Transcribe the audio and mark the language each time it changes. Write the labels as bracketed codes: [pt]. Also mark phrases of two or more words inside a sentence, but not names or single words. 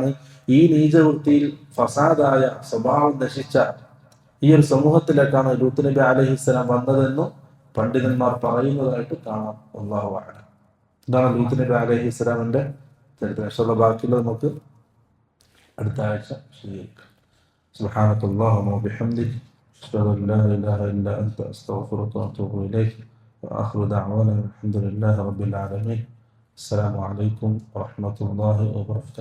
[ml] ഈ നീചവൃത്തിയിൽ ഫസാദായ സ്വഭാവം നശിച്ച ഈ ഒരു സമൂഹത്തിലേക്കാണ് ലൂത്ത് നബി അലൈഹിസ്സലാം വന്നതെന്നും പണ്ഡിതന്മാർ പറയുന്നതായിട്ട് കാണാം. [ar] الله أعلم. [ml] ഇതാണ് ലൂത്ത് നബി അലൈഹിസ്സലാമിന്റെ ചരിത്ര ബാക്കിയുള്ളത് നമുക്ക് അടുത്ത ആഴ്ച വിശദീകരിക്കാം. [ar] سبحانك اللهم وبحمدك أشهد أن لا إله إلا أنت أستغفرك وأتوب إليك وآخر دعوانا الحمد لله رب العالمين. السلام عليكم ورحمة الله وبركاته.